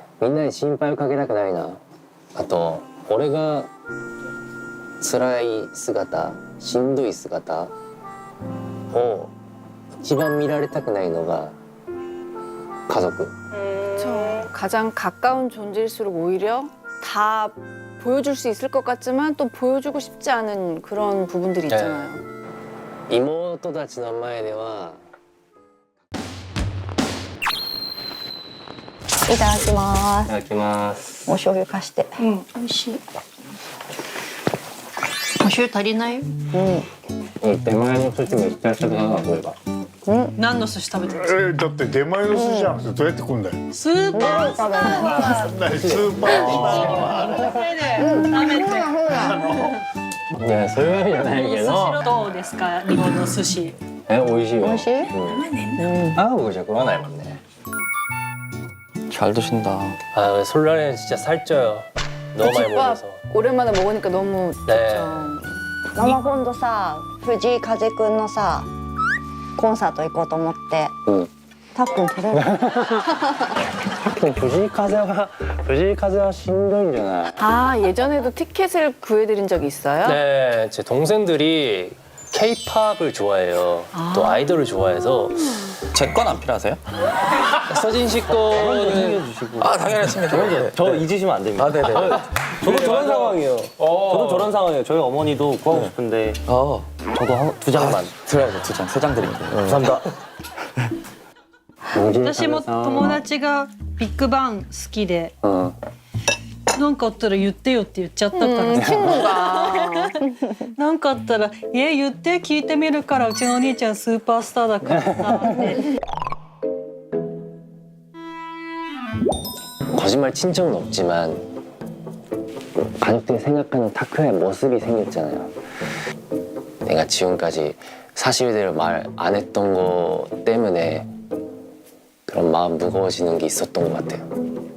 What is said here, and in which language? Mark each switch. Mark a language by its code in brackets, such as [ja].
[ja] みんなに心配をかけたくないな。あと俺が辛い姿、しんどい姿を一番見られたくないのが家族。 [ko] 그렇죠. 가장 가까운 존재일수록 오히려 다 보여줄 수 있을 것 같지만 또 보여주고 싶지 않은 그런 부분들이 있잖아요. [ja] 妹たちの前では。いただきまいただきます。す。お醤油貸して。美味しい。お醤油足りない？手前の寿司めっちゃしたくなかった、これが。何の寿司食べてる？だって出前の寿司じゃなくてどうやって食うんだよ。スーパースター。何スーパー食べて。いや、そういうわけじゃないけど。どうですか？日本の寿司。美味しいよ。美味しい？ 한국じゃ食わないもんね。 [ko] 잘 드신다. 아, 솔라레는 진짜 살쪄요. 너무 많이 집밥 먹어서. 오랜만에 먹으니까 너무 네. 좋죠. [ja] ママ今度さ、藤井風くんのさ、コンサート行こうと思って。たっくん取れる？藤井風はしんどいんじゃない? [ko] 아, 예전에도 티켓을 구해드린 적이 있어요? 네, 제 동생들이 K-팝을 좋아해요. 또 아이돌을 좋아해서 제 건 안 필요하세요? 서진 씨 거는 아 당연했습니다. 저 잊으시면 안 됩니다. 아 네네. 저도 저런 상황이에요. 저도 저런 상황이에요. 저희 어머니도 구하고 싶은데 저도 두 장만. 드려야죠. 2장, 3장 드릴게요. 감사합니다. [ja] 私も友達がビッグバン好きで、なんかあったら言ってよって言っちゃったからさ。 [ko] 친구가 [ja] なんかあったら言って聞いてみるからうちのお兄ちゃんスーパースターだからさって。 [ko] 거짓말 친 적은 없지만 가족들이 생각하는 타쿠야의 모습이 생겼잖아요. 내가 지금까지 사실대로 말 안 했던 거 때문에 그런 마음 무거워지는 게 있었던 것 같아요.